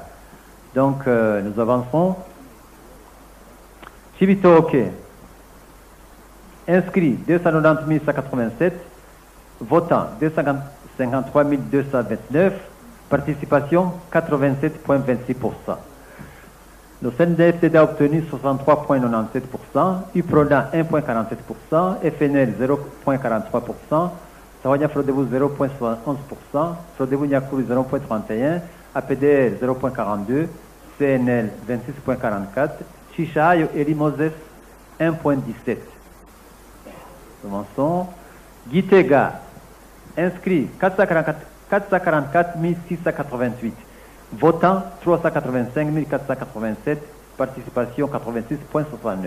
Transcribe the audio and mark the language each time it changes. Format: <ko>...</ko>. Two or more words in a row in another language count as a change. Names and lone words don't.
<fr>Donc, nous avançons. Chibitoke. Inscrit 290 187. Votant 253 229. Participation 87,26%. Le CNDD-FDD a obtenu 63,97%, UPRONA 1,47%, FNL 0,43%, Sawanya Frodebu 0,71%, Frodebu Nyakuri 0,31%, APDR 0,42%, CNL 26,44%, Chichayo et Limoses 1,17%. Commençons. Gitega, inscrit 444 688. Votants 385 487, participation 86,69.</fr>